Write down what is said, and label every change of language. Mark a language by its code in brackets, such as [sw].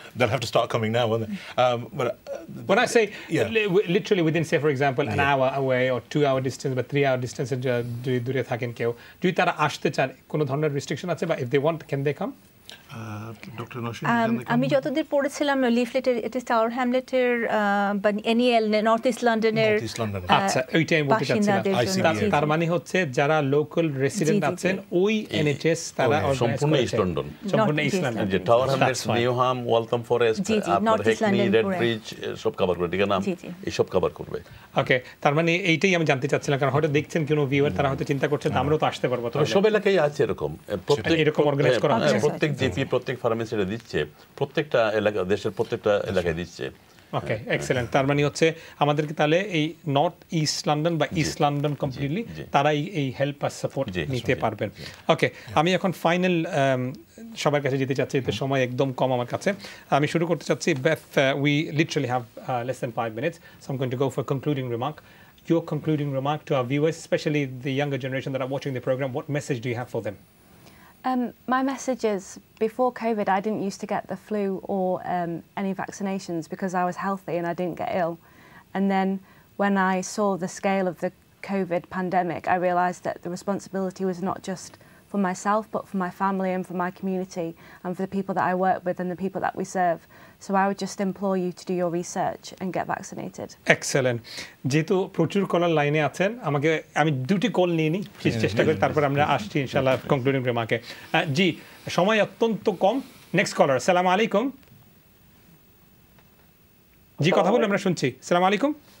[en] They'll have to start coming now, won't they? But when I say literally within, say for example, an hour away or 2-hour distance, but 3-hour distance, [bn] দূরে থাকেন কেউ, যদি তারা আসতে চান, কোনো ধরনের রেস্ট্রিকশন আছে, [en] বা if they want, can they come? [bn] Doctor Naushin, আমি যতদূর পড়েছিলাম লিফলেটের, এটা টাওয়ার হ্যামলেটের বা এনইএল নর্থ ইস্ট লন্ডনের, আচ্ছা ওইটাই বলতে চাচ্ছিলাম। তার মানে হচ্ছে যারা লোকাল রেসিডেন্ট আছেন ওই এনএইচএস, তারা সম্পূর্ণ ইস্ট লন্ডন, সম্পূর্ণ ইস্ট লন্ডন, যে টাওয়ার হ্যামলেটস, নিউহাম, ওয়ালথম ফরেস্ট, আপনার হেকনি, রেড ব্রিজ সব কভার করবে, ঠিক না? এই সব কভার করবে। ওকে, তার মানে এইটাই আমি জানতে চাচ্ছিলাম, কারণ হয়তো দেখছেন কোনো ভিউয়ার, তারা হয়তো চিন্তা করছেন আমরাও তো আসতে পারবো। তো সব এলাকায় আছে এরকম, প্রত্যেক এরকম অর্গানাইজ করা আছে, প্রত্যেক জিপি, প্রত্যেক ফার্মেসিটা দিচ্ছে, প্রত্যেকটা এলাকা, দেশের প্রত্যেকটা এলাকায় দিচ্ছে। ওকে, এক্সেলেন্ট। তার মানে হচ্ছে আমাদেরকে তাহলে এই নর্থ ইস্ট লন্ডন বা ইস্ট লন্ডন কমপ্লিটলি তারাই এই হেল্প আর সাপোর্ট নিতে পারবেন। ওকে, আমি এখন ফাইনাল সবার কাছে যেতে চাচ্ছি, এতে সময় একদম কম আমার কাছে। আমি শুরু করতে চাচ্ছি। [en] Beth, we literally have less than 5 minutes, so I'm going to go for a concluding remark. Your concluding remark to our viewers, especially the younger generation that are watching the program, what message do you have for them? My message is, before COVID, I didn't used to get the flu or any vaccinations because I was healthy and I didn't get ill. And then when I saw the scale of the COVID pandemic, I realised that the responsibility was not just for myself, but for my family and for my community and for the people that I work with and the people that we serve. So I would just implore you to do your research and get vaccinated. Excellent. [bn] যেহেতু প্রচুর কলার লাইনে আছেন, আমি দুটি call নিয়ে নিই, চেষ্টা করি, তারপর আমরা আসছি ইনশাআল্লাহ কনক্লুডিং রিমার্কে। জি, সময় অত্যন্ত কম। নেক্সট কলার, আসসালামু আলাইকুম। জি, কথা বলুন, আমরা শুনছি। আসসালামু আলাইকুম।